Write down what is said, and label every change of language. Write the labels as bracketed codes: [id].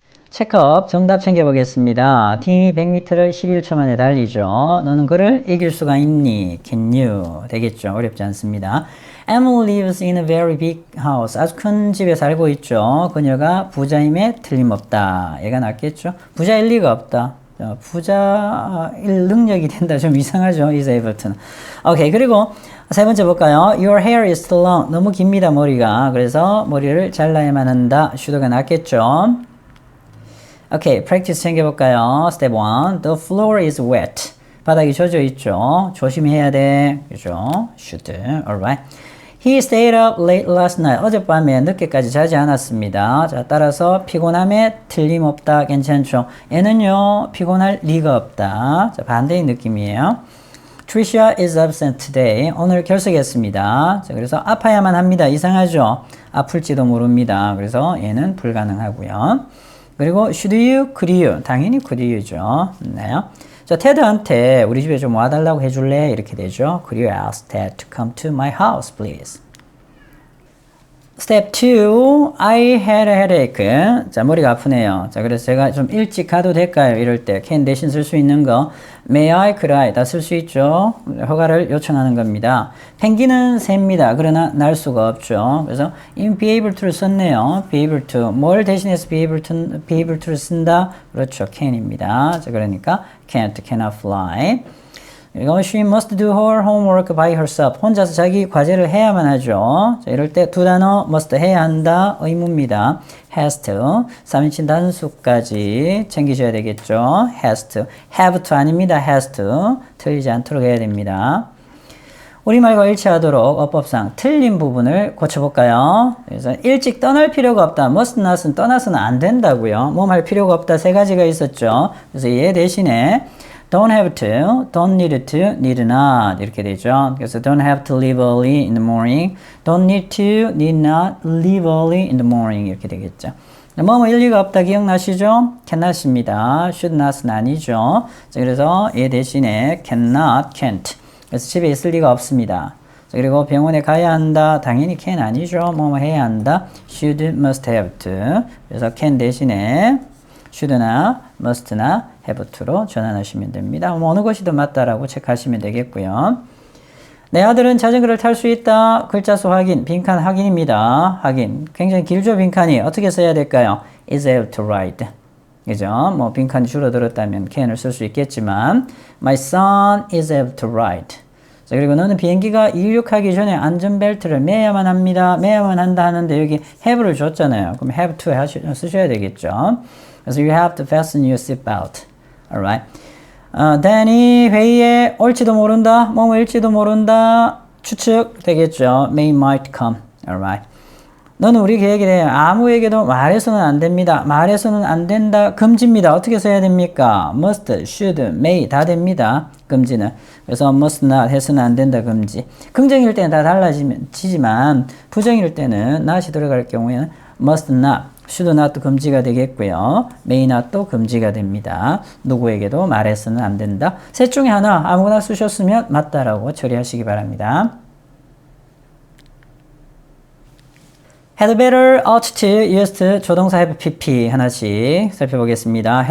[ko] 체크업 정답 챙겨보겠습니다. 팀이 100m를 11초 만에 달리죠. 너는 그를 이길 수가 있니? [en] Can you? [ko] 되겠죠. 어렵지 않습니다. [en] Emily lives in a very big house. [ko] 아주 큰 집에 살고 있죠. 그녀가 부자임에 틀림없다. 얘가 낫겠죠. 부자일 리가 없다. 부자일 능력이 된다. 좀 이상하죠. is able to는. 오케이. 그리고 세 번째 볼까요? [en] Your hair is too long. [ko] 너무 깁니다. 머리가. 그래서 머리를 잘라야만 한다. should가 낫겠죠. 오케이, practice 챙겨볼까요? [en] Step 1. The floor is wet. [ko] 바닥이 젖어 있죠. 조심해야 돼. 그죠? should. Alright. [en] He stayed up late last night. [ko] 어젯밤에 늦게까지 자지 않았습니다. 자, 따라서 피곤함에 틀림없다. 괜찮죠? 얘는요, 피곤할 리가 없다. 자, 반대의 느낌이에요. [en] Tricia is absent today. [ko] 오늘 결석했습니다. 자, 그래서 아파야만 합니다. 이상하죠? 아플지도 모릅니다. 그래서 얘는 불가능하고요. 그리고 should you, could you. 당연히 could you죠. 네. 자, 테드한테 우리 집에 좀 와달라고 해줄래? 이렇게 되죠. [en] Could you ask Ted to come to my house, please? Step 2. I had a headache. [ko] 자, 머리가 아프네요. 자, 그래서 제가 좀 일찍 가도 될까요? 이럴 때 can 대신 쓸 수 있는 거 may I, could I 다 쓸 수 있죠. 허가를 요청하는 겁니다. 펭귄은 셉니다. 그러나 날 수가 없죠. 그래서 in be able to를 썼네요. be able to. 뭘 대신해서 be able to를 쓴다? 그렇죠. can입니다. 자, 그러니까 [en] can't, cannot fly. [ko] 그리고 [en] she must do her homework by herself. [ko] 혼자서 자기 과제를 해야만 하죠. 자, 이럴 때 두 단어 must 해야 한다. 의무입니다. has to. 3인칭 단수까지 챙기셔야 되겠죠. has to. have to 아닙니다. has to. 틀리지 않도록 해야 됩니다. 우리말과 일치하도록 어법상 틀린 부분을 고쳐볼까요? 그래서 일찍 떠날 필요가 없다. must not은 떠나서는 안 된다고요. 몸 할 필요가 없다. 세 가지가 있었죠. 그래서 얘 대신에 don't have to, don't need to, need not 이렇게 되죠. [en] 그래서 don't have to leave early in the morning, don't need to, need not leave early in the morning [ko] 이렇게 되겠죠. 뭐뭐 일리가 없다 기억나시죠? cannot입니다. should not은 아니죠. 자, 그래서 얘 대신에 cannot, can't. 그래서 집에 있을 리가 없습니다. 자, 그리고 병원에 가야 한다. 당연히 can 아니죠. 뭐뭐 해야 한다. should, must have to. 그래서 can 대신에 should나 must나 have to로 전환하시면 됩니다. 어느 것이 더 맞다라고 체크하시면 되겠고요. 내 아들은 자전거를 탈 수 있다. 글자 수 확인, 빈칸 확인입니다. 확인. 굉장히 길죠, 빈칸이. 어떻게 써야 될까요? is able to ride. 그죠? 뭐 빈칸이 줄어들었다면 can을 쓸 수 있겠지만 [en] my son is able to ride. [ko] 자, 그리고 너는 비행기가 이륙하기 전에 안전벨트를 매야만 합니다. 매야만 한다 하는데 여기 have를 줬잖아요. 그럼 have to 쓰셔야 되겠죠. 그래서 [en] you have to fasten your seatbelt. Alright. [ko] Danny 회의에 올지도 모른다. 뭐일지도 모른다. 추측 되겠죠. May might come. Alright. 너는 우리 계획에 대해 아무에게도 말해서는 안 됩니다. 말해서는 안 된다. 금지입니다. 어떻게 써야 됩니까? must, should, may 다 됩니다. 금지는. 그래서 must not 해서는 안 된다. 금지. 긍정일 때는 다 달라지지만 부정일 때는 not이 들어갈 경우에는 must not, should not도 금지가 되겠고요. may not도 금지가 됩니다. 누구에게도 말해서는 안 된다. 셋 중에 하나 아무거나 쓰셨으면 맞다라고 처리하시기 바랍니다. had better, ought to, used to, 조동사 have pp 하나씩 살펴보겠습니다.